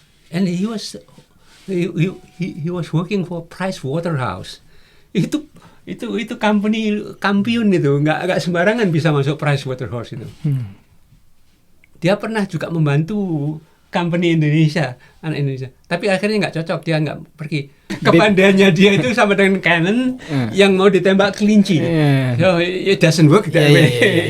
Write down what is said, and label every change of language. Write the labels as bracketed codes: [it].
[en] And he was working for Price Waterhouse. [id] Itu company kampiun itu, nggak sembarangan bisa masuk Price Waterhouse itu. Dia pernah juga membantu company Indonesia, anak Indonesia. Tapi akhirnya nggak cocok, dia nggak pergi. Kepandaiannya dia itu sama dengan cannon yang mau ditembak kelinci. [en] So it doesn't work that way.